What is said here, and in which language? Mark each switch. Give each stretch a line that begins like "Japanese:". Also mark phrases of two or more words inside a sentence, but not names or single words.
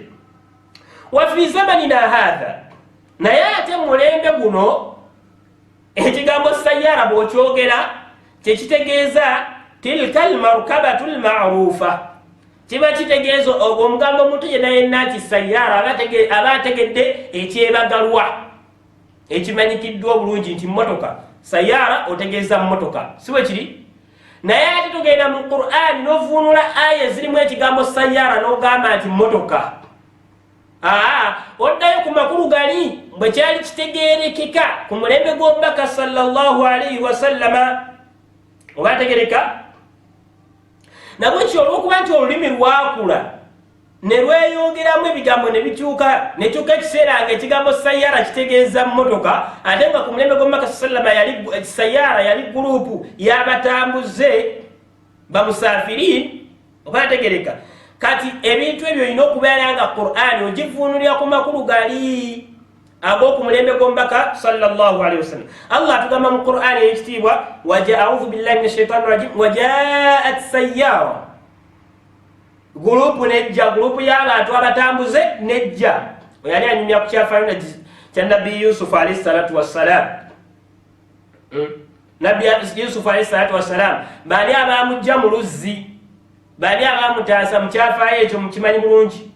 Arabic: وفي زماننا هذا,
Ganda: naye ate mu mulembe guno ekigambo sayyara bw'okyogera kyekitegeeza
Arabic: تلك المركبة المعروفة,
Ganda: kiba kitegeeza ogwo omugambo omuntu yenna yenna nti sayyara aba ategedde ekyebagalwa ekimanyikiddwa obulungi nti mmotoka. Sayyara otegeeza mmotoka, si bwe kiri? Naye ate tugenda mu Qur'ani n'ovuunula aya ezirimu ekigambo sayyara n'ogamba nti mmotoka. Oddayo ku makulu gali bwe kyali kitegeerekeka ku mulembe gw'omubaka
Arabic: صلى الله عليه وسلم.
Ganda: Oba ategereka? Nabwekyo olw'okuba nti olulimi lwakula ne lweyongeramu ebigambo ne bikyuka, ne kyuka ekiseera nga ekigambo sayyara kitegeeza mmotoka, ate nga ku mulembe gw'omubaka sallama sayyara yali gurupu y'abatambuze bamusafirin. Oba ategereka? Kati ebintu ebyo olina okubeera nga Qur'ani ogivuunulira ku makulu gali ag'oku mulembe gw'omubaka
Arabic: صلى الله عليه وسلم.
Ganda: Allah atugamba mu Qur'ani ekitiibwa
Arabic: أعوذ بالله من الشيطان الرجيم, وجاءت سيارة,
Ganda: gurupu nejja, gurupu y'abantu abatambuze nejja. Oyali anyumya ku kyafaanana kya Nabbi Yusuf
Arabic: عليه الصلاة والسلام.
Ganda: Nabbi Yusuf
Arabic: عليه الصلاة والسلام
Ganda: baali abamujja mu luzzi, baali abamutaasa mu kyafaayo ekyo mukimanyi bulungi.